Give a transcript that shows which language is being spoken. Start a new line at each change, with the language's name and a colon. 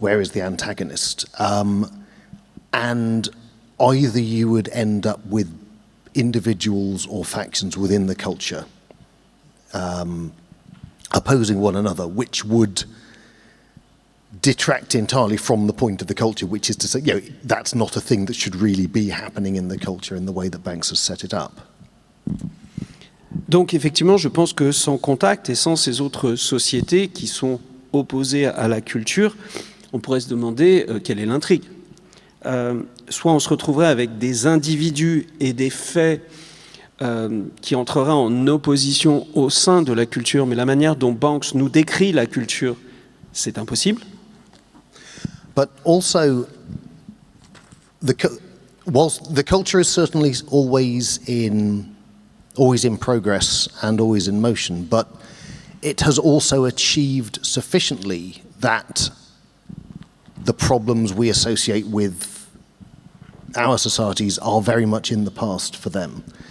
English: Where is the antagonist? And either you would end up with individuals or factions within the culture opposing one another, which would detract entirely from the point of the culture, which is to say, that's not a thing that should really be happening in the culture in the way that Banks has set it up.
French: Donc effectivement, je pense que sans contact et sans ces autres sociétés qui sont opposées à la culture, on pourrait se demander quelle est l'intrigue. Soit on se retrouverait avec des individus et des faits qui entreraient en opposition au sein de la culture, mais la manière dont Banks nous décrit la culture, c'est impossible.
English: But also, whilst the culture is certainly always in progress and always in motion, but it has also achieved sufficiently that the problems we associate with our societies are very much in the past for them.